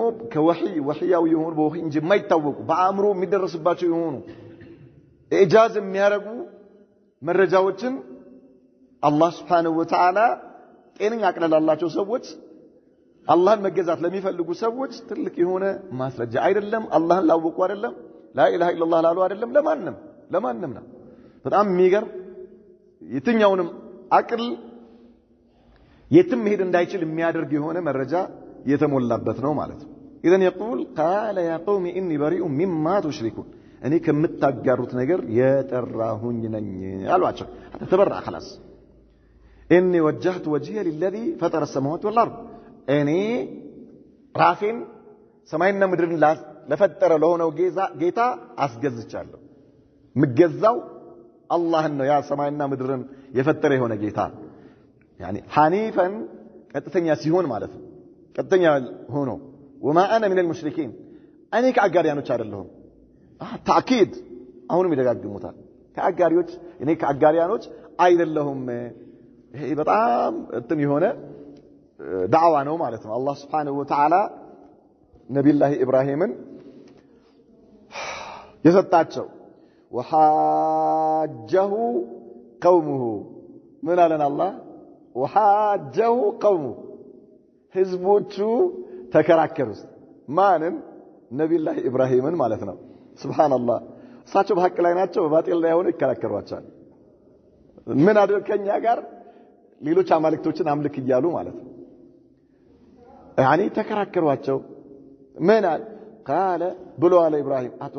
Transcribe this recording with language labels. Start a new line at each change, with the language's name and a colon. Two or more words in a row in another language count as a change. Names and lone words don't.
Amharic: ከወህያዊ የሆኑ በወህይ እንጂ የማይታወቁ በአእምሮ የሚደረስባቸው የሆኑ ኢጃዝ የሚያረጉ መረጃዎችን አላህ
Arabic: سبحانه وتعالى
Amharic: ጤነኛ አቅል ላላቸው ሰዎች አላህን መገዛት ለሚፈልጉ ሰዎች ትልቅ የሆነ ማስረጃ አይደለም አላህን ላወቁ አይደለም
Arabic: لا اله الا الله
Amharic: ላሉ አይደለም ለማንም ነው በጣም የሚገርም የትኛውንም አቅል የትም ሄድ እንዳይችል የሚያደርግ የሆነ መረጃ የተሞላበት ነው ማለት ነው اذا
Arabic: يقول قال يا قوم اني بريء مما تشركون
Amharic: እኔ ከምታጋሩት ነገር የጠራሁኝ ነኝ አሏቸው ተበራ
Arabic: خلاص اني وجهت وجهي للذي فطر السماوات والارض
Amharic: እኔ ራሴን ሰማይና ምድርን ለፈጠረ ለሆነው ጌታ አስገዝቻለሁ ምገዛው አላህን ነው ያ ሰማይና ምድርን የፈጠረ የሆነ ጌታ
Arabic: يعني حنيفا
Amharic: ቀጥተኛ ሲሆን ማለት ነው ቀጥተኛ ሆኖ
Arabic: وما انا من المشركين
Amharic: እኔ ከአጋሪያኖች አይደለሁም ታኪድ አሁንም ይደጋግሙታል ከአጋሪዎች እኔ ከአጋሪያኖች አይደለሁም ይሄ በጣም እንትን የሆነ ዳዕዋ ነው ማለት ነው አላህ
Arabic: سبحانه وتعالى
Amharic: ነብዩላህ ኢብራሂምን
Arabic: የሰጣቸው وحاجه قومه من على الله وحاجه قومه
Amharic: ህዝቦቹ ተከራከሩስ ማንን ነብዩላህ ኢብራሂምን ማለት ነው ሱብሃንአላህ እሳቸው በሐቅ ላይ ናቸው በባጢል ላይ ሆነው ይከራከሯቸዋል ምን አድርከኛ ጋር ሌሎች አማልክቶችን አምልክ እያሉ ማለት ነው يعني ተከራከሯቸው ምን قال ብሎ አለ ኢብራሂም